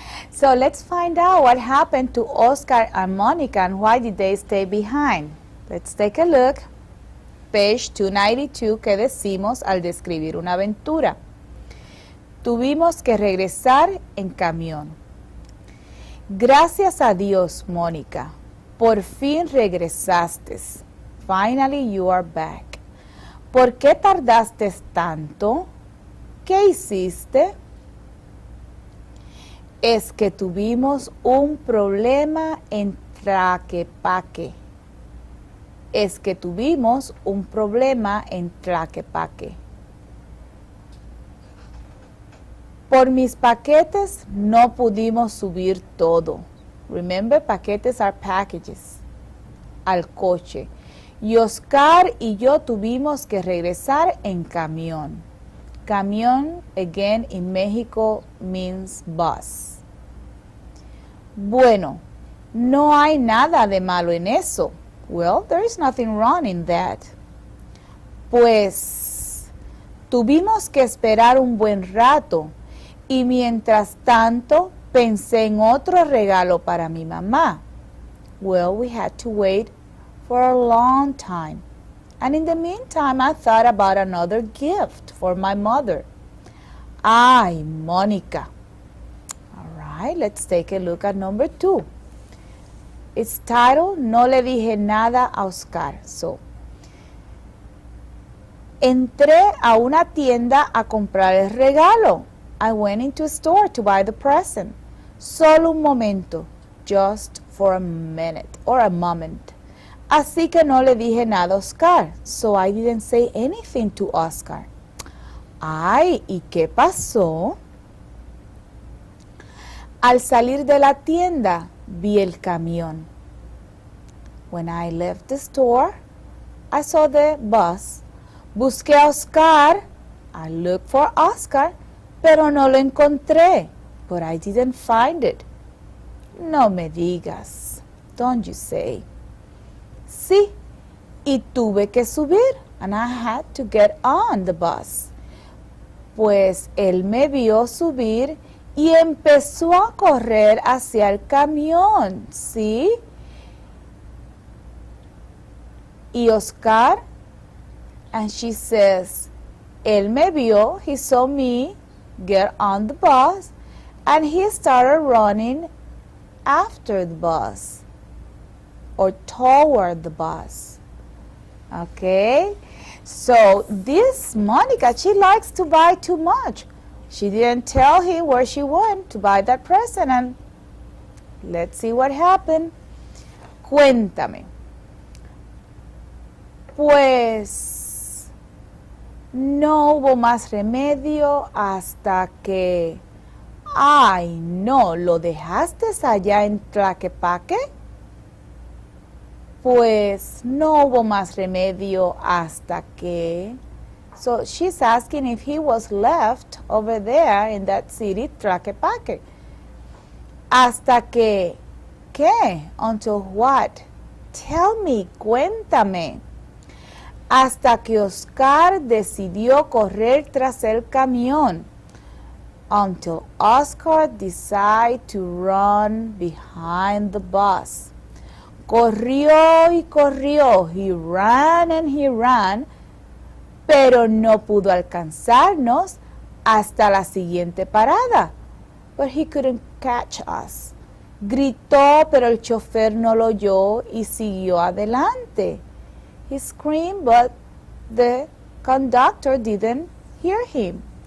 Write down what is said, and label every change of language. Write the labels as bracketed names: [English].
[English] So let's find out what happened to Oscar and Monica and why did they stay behind. Let's take a look. Page 292, [Spanish] ¿qué decimos al describir una aventura? Tuvimos que regresar en camión. Gracias a Dios, Mónica. Por fin regresaste. [English] Finally you are back. [Spanish] ¿Por qué tardaste tanto? ¿Qué hiciste? Es que tuvimos un problema en Tlaquepaque. Es que tuvimos un problema en Tlaquepaque. Por mis paquetes no pudimos subir todo. [English] Remember, paquetes are packages. [Spanish] Al coche. Y Oscar y yo tuvimos que regresar en camión. [English] Camión, again, in Mexico means bus. [Spanish] Bueno, no hay nada de malo en eso. [English] Well, there is nothing wrong in that. [Spanish] Pues, tuvimos que esperar un buen rato y mientras tanto pensé en otro regalo para mi mamá. [English] Well, we had to wait for a long time. And in the meantime, I thought about another gift for my mother. Ay, Mónica. All right, let's take a look at number 2. It's titled, [Spanish] No le dije nada a Oscar. So, entré a una tienda a comprar el regalo. [English] I went into a store to buy the present. [Spanish] Solo un momento. [English] Just for a minute or a moment. [Spanish] Así que no le dije nada a Oscar. [English] So I didn't say anything to Oscar. [Spanish] Ay, ¿y qué pasó? Al salir de la tienda, vi el camión. [English] When I left the store, I saw the bus. [Spanish] Busqué a Oscar. [English] I looked for Oscar, [Spanish] pero no lo encontré. [English] But I didn't find it. [Spanish] No me digas. [English] Don't you say. [Spanish] Sí, y tuve que subir. [English] And I had to get on the bus. [Spanish] Pues él me vio subir y empezó a correr hacia el camión, ¿sí? Y Oscar, [English] and she says, [Spanish] él me vio, [English] he saw me get on the bus, and he started running after the bus, or toward the bus. Okay? So this Monica, she likes to buy too much. She didn't tell him where she went to buy that present, and let's see what happened. [Spanish] Cuéntame. Pues no hubo más remedio hasta que... Ay, no, ¿lo dejaste allá en Tlaquepaque? Pues no hubo más remedio hasta que... [English] So she's asking if he was left over there in that city, Tlaquepaque. [Spanish] Hasta que... ¿Qué? [English] Until what? Tell me, [Spanish] cuéntame. Hasta que Oscar decidió correr tras el camión. [English] Until Oscar decided to run behind the bus. [Spanish] Corrió y corrió. [English] He ran and he ran. [Spanish] Pero no pudo alcanzarnos hasta la siguiente parada. [English] But he couldn't catch us. [Spanish] Gritó, pero el chofer no lo oyó y siguió adelante. [English] He screamed, but the conductor didn't hear him.